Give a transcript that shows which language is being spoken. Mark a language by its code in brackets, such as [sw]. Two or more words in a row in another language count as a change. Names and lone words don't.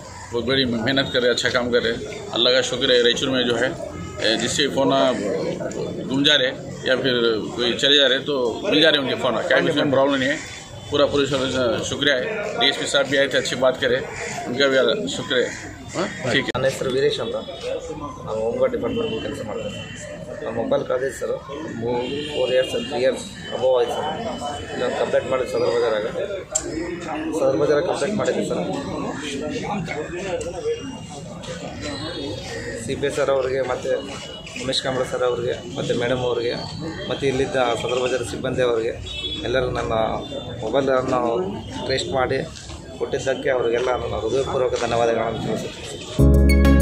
[hi] बहुत बड़ी मेहनत कर रहे, अच्छा काम कर रहे। अल्लाह का शुक्र है। रेचर में जो है जिससे फ़ोन गुम जा रहे या फिर कोई चले जा रहे तो मिल जा रहे उनके फ़ोन, क्या उसमें प्रॉब्लम नहीं है। पूरा पुलिस वाले का शुक्रिया है। DSP साहब भी आए थे, अच्छी बात करे, उनका भी शुक्र है। ठीक है। [kn] ನನ್ನ ಹೆಸರು ವೀರೇಶ್ ಅಂತ, ನಾವು [en] home guard department [kn] ಕೆಲಸ ಮಾಡ್ತೇನೆ. ನಮ್ಮ ಮೊಬೈಲ್ ಕಳೆದಿದೆ ಸರ್, [en] 4 years 3 years above [kn] ಆಯ್ತು ಸರ್. ನಾನು ಕಂಪ್ಲೇಂಟ್ ಮಾಡಿದೆ ಸದರ್ ಬಜಾರಾಗ ಕಂಪ್ಲೇಂಟ್ ಮಾಡಿದ್ದೆ ಸರ್. CPI ಸರ್ ಅವರಿಗೆ ಮತ್ತು ಉಮೇಶ್ ಕಾಂಬ್ಳೆ ಸರ್ ಅವರಿಗೆ ಮತ್ತು ಮೇಡಮ್ ಅವರಿಗೆ ಮತ್ತು ಇಲ್ಲಿದ್ದ ಸದರ್ ಬಜಾರ್ ಸಿಬ್ಬಂದಿ ಅವರಿಗೆ ಎಲ್ಲರೂ ನನ್ನ ಮೊಬೈಲನ್ನು ಟ್ರೇಸ್ಟ್ ಮಾಡಿ ಕೊಟ್ಟಿದ್ದಕ್ಕೆ ಅವರಿಗೆಲ್ಲ ನನ್ನ ಹೃದಯಪೂರ್ವಕ ಧನ್ಯವಾದಗಳನ್ನು ತಿಳಿಸುತ್ತೇನೆ.